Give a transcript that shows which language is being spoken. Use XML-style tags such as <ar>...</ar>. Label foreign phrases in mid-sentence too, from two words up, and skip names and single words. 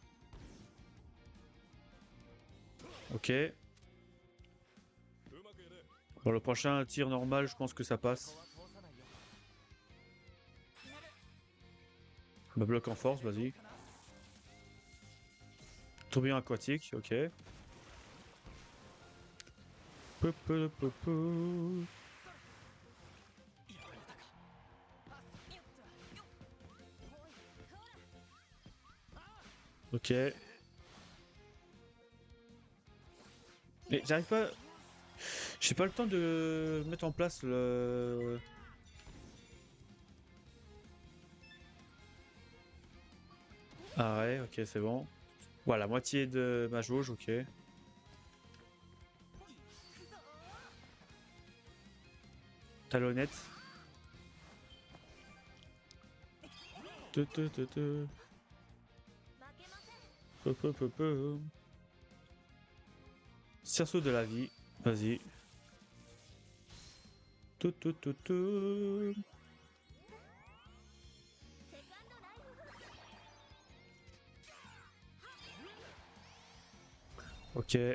<fr>Ok. Bon, le prochain tir normal, je pense que ça passe. Me bloque en force, vas-y. Tourbillon aquatique, ok. Pou, pou, pou, pou. Ok. Mais j'arrive pas... J'ai pas le temps de mettre en place le... Ah ouais, ok, c'est bon. Voilà, moitié de ma jauge, ok. Talonnette. Te, te, te, te. Peu, peu, peu, peu. Cerceau de la vie, vas-y. Tout, tout, tout, tout. Ok.</fr>